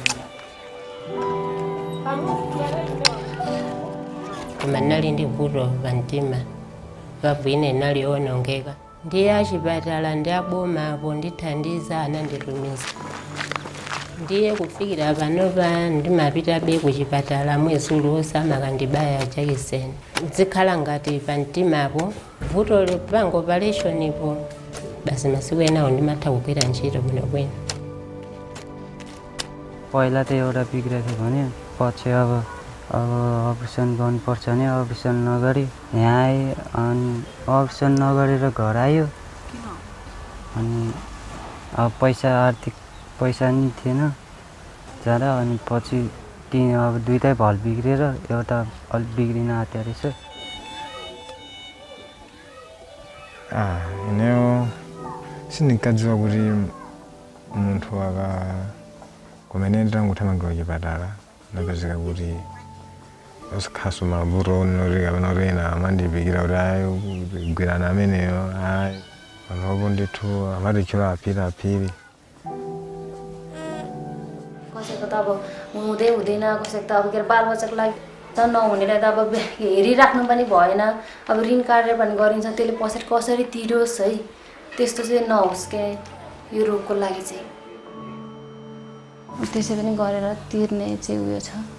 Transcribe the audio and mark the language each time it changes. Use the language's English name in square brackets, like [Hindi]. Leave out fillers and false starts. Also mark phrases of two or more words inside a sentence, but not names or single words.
[Nyanja] Koma nali ndi vuto pa mtima pabwino nalionongeka ndiye achipatala ndi aboma apo ndithandiza ananditumiza ndiye kufikira panopa ndimapitabe kuchipatala mwezi uliwonse amakandibaya jekiseni zikhala ngati pa mtimapo vuto lipanga operation ipo basi masiku enawo ndimatha kugwira ntchito bwinobwino. [Nepali] पहिला त एउटा बिग्रेको थियो भने पछि अब अपरेसन गर्नुपर्छ भने अपरेसन नगरी यहाँ आएँ अनि अपरेसन नगरेर घर आयो अनि अब आर्थिक पैसा नि थिएन जाँदा अनि पछि अब दुईटै भल बिग्रेर एउटा अलि बिग्रिन आँट्यो रहेछ. [Nyanja] Ineyo sindinkadziwa kuti munthu kumene nditangothamangira kuchipatala ndapezeka kuti osikhaso mavuto noti kapena kuti ena amandipikira kuti ayi kugwirana ameneyo ayi panopo ndithu amatichula aphiri. [Nepali] कसैको त अब हुँदै हुँदैन कसैको त अब के बालबच्चाको लागि त नहुनेलाई त अब हेरिराख्नु पनि भएन अब ऋण काटेर पनि गरिन्छ त्यसले पछि कसरी तिरोस् है त्यस्तो चाहिँ नहोस् के यो रोगको लागि चाहिँ त्यसै पनि गरेर तिर्ने चाहिँ उयो छ.